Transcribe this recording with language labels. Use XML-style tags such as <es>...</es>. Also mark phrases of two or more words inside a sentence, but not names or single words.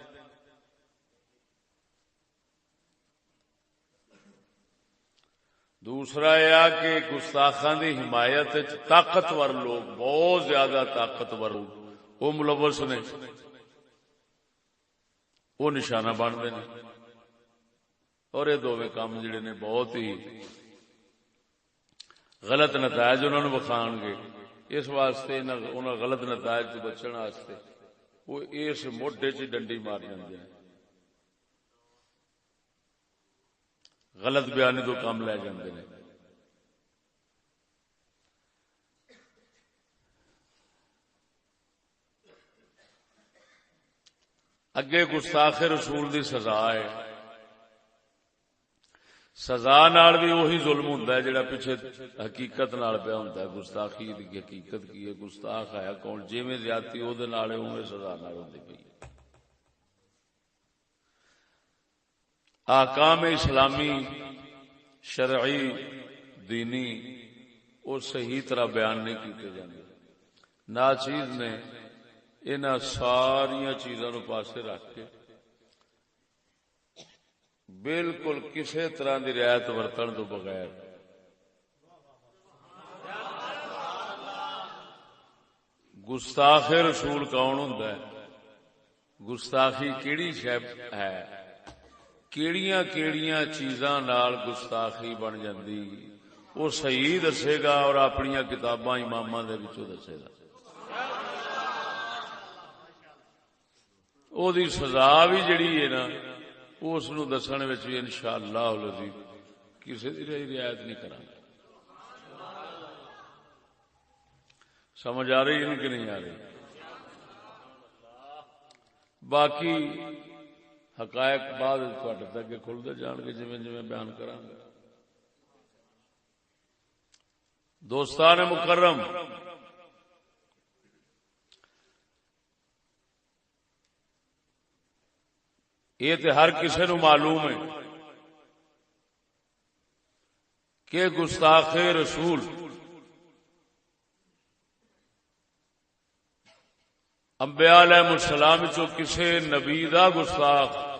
<pa>دوسرا یہ کہ گستاخاں دی حمایت وچ طاقتور لوگ، بہت زیادہ طاقتور وہ ملوث نے۔</pa> <ur>وہ نشانہ بنتے ہیں،</ur> <pa>اور یہ دونوں کام جڑے نے بہت ہی غلط نتائج انہوں نے وکھان گے۔ اس واسطے انہوں غلط نتائج تو بچن واسطے وہ اس موڈے چ ڈنڈی مار جاندے ہیں، غلط بیانی تو کام لے جاندے ہیں۔ اگے گستاخ رسول دی سزا ہے، سزا نال بھی وہی ظلم ہوندا ہے جڑا پیچھے حقیقت نال پیا ہوندا ہے۔ گستاخی دی حقیقت کی ہے، گستاخ ہے کون؟ جویں زیادتی او دے نال اوویں سزا نال ہوندی پئی۔ احکام اسلامی شرعی دینی وہ صحیح طرح بیان نہیں کیتے جاندے۔ ناچیز نے انہاں ساریاں چیزاں نو پاسے رکھ کے بالکل کسی طرح دی رعایت ورتن تو بغیر گستاخ رسول کون ہوندا ہے، گستاخی کیڑی شے ہے، کیڑیاں کیڑیاں چیزاں نال گستاخی بن جاندی، وہ صحیح دسے گا اور اپنی کتاباں اماماں دے وچوں دسے گا۔ او دی سزا بھی جڑی ہے نا اس نو دسن وچ بھی</pa> <ar>انشاءاللہ العزیز</ar> <pa>کسی دی رعایت نہیں کرا۔</pa> <ur>سمجھ آ رہی ہے کہ نہیں آ رہی؟</ur> <pa>باقی حقائق بعد تواڈے تک کھلدے جان گے جویں جویں بیان کراں گا۔ دوستان مکرم، یہ تو ہر کسی نو معلوم ہے کہ گستاخ رسول انبیاء</pa> <ar>علیہ السلام</ar> <pa>چو کسی نبی دا گستاخ،</pa>